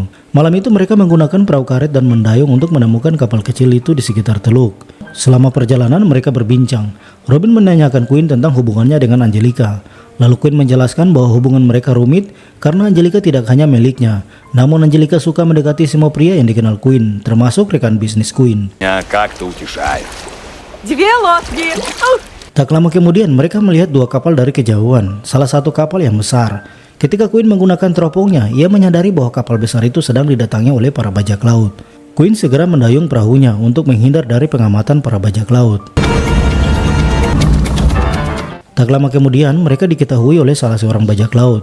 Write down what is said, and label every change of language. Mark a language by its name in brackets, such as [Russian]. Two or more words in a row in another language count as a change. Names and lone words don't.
[Indonesian] Malam itu mereka menggunakan perahu karet dan mendayung untuk menemukan kapal kecil itu di sekitar teluk. Selama perjalanan mereka berbincang. Robin menanyakan Quinn tentang hubungannya dengan Angelica. Lalu Quinn menjelaskan bahwa hubungan mereka rumit karena Angelica tidak hanya miliknya. Namun Angelica suka mendekati semua pria yang dikenal Quinn, termasuk rekan bisnis Quinn. [Russian] Меня как-то утешает. Две лодки. [Indonesian] Tak lama kemudian mereka melihat dua kapal dari kejauhan, salah satu kapal yang besar. Ketika Quinn menggunakan teropongnya, ia menyadari bahwa kapal besar itu sedang didatangi oleh para bajak laut. Quinn segera mendayung perahunya untuk menghindar dari pengamatan para bajak laut. Tak lama kemudian mereka diketahui oleh salah seorang bajak laut.